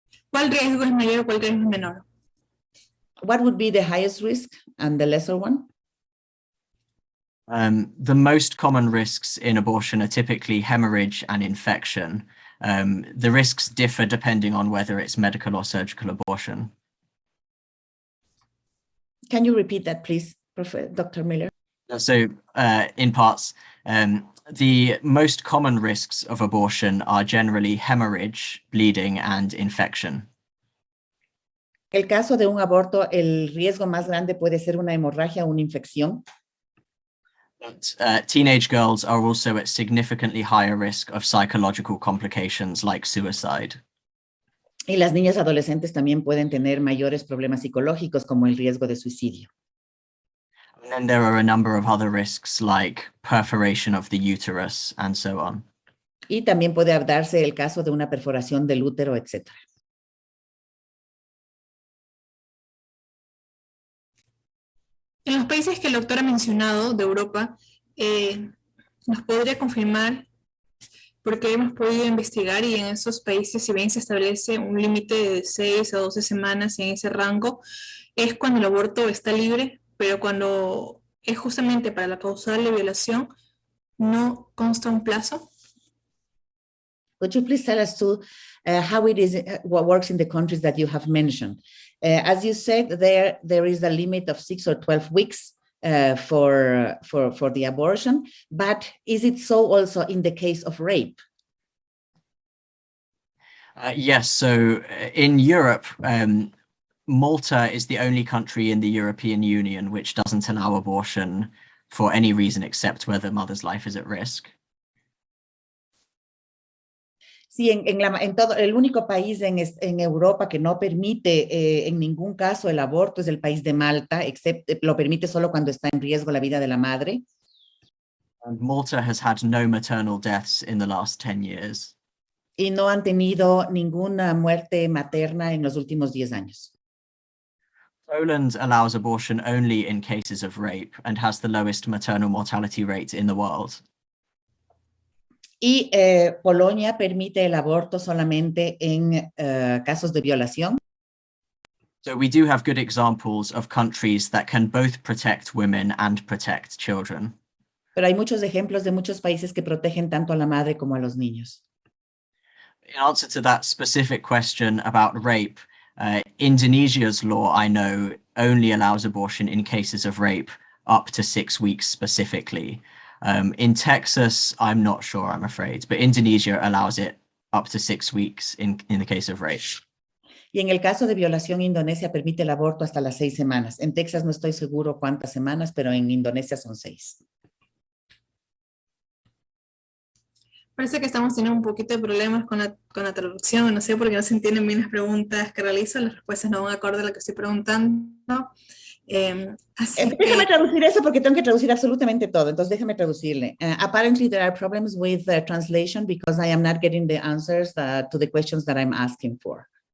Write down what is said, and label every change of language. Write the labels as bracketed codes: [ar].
[es] ¿Cuál riesgo es mayor o cuál riesgo es menor? [en] What would be the highest risk and the lesser one? The most common risks in abortion are typically hemorrhage and infection. The risks differ depending on whether it's medical or surgical abortion. Can you repeat that, please, Dr. Miller? So in parts, the most common risks of abortion are generally hemorrhage, bleeding, and infection. [es] El caso de un aborto, el riesgo más grande puede ser una hemorragia o una infección. [en] But teenage girls are also at significantly higher risk of psychological complications like suicide. [es] Y las niñas adolescentes también pueden tener mayores problemas psicológicos como el riesgo de suicidio. [en] And then there are a number of other risks like perforation of the uterus and so on. [es] Y también puede darse el caso de una perforación del útero, etc. En los países que el doctor ha mencionado de Europa, nos podría confirmar, porque hemos podido investigar y en esos países, si bien se establece un límite de 6 a 12 semanas en ese rango, es cuando el aborto está libre, pero cuando es justamente para la causal de violación, no consta un plazo. [en] Could you please tell us too how it is, what works in the countries that you have mentioned? As you said, there is a limit of 6 or 12 weeks for the abortion, but is it so also in the case of rape? Yes, so in Europe, Malta is the only country in the European Union which doesn't allow abortion for any reason except where the mother's life is at risk. [es] Sí, en todo, el único país en Europa que no permite en ningún caso el aborto es el país de Malta, excepto lo permite solo cuando está en riesgo la vida de la madre. [en] And Malta has had no maternal deaths in the last 10 years. [es] Y no han tenido ninguna muerte materna en los últimos 10 años. [en] Poland allows abortion only in cases of rape and has the lowest maternal mortality rate in the world. [es] Y Polonia permite el aborto solamente en casos de violación. [en] So we do have good examples of countries that can both protect women and protect children. [es] Pero hay muchos ejemplos de muchos países que protegen tanto a la madre como a los niños. [en] In answer to that specific question about rape, Indonesia's law, I know, only allows abortion in cases of rape up to 6 weeks specifically. In Texas, I'm not sure, I'm afraid, but Indonesia allows it up to 6 weeks in the case of rape. [es] Y en el caso de violación, Indonesia permite el aborto hasta las 6 semanas. En Texas no estoy seguro cuántas semanas, pero en Indonesia son 6. Parece que estamos teniendo un poquito de problemas con la traducción, no sé por qué no se entienden bien las preguntas que realizo, las respuestas no van acorde a lo que estoy preguntando. Déjame traducir eso porque tengo que traducir absolutamente todo, entonces déjame traducirle. [en] Apparently there are problems with translation because I am not getting the answers to the questions that I'm asking for.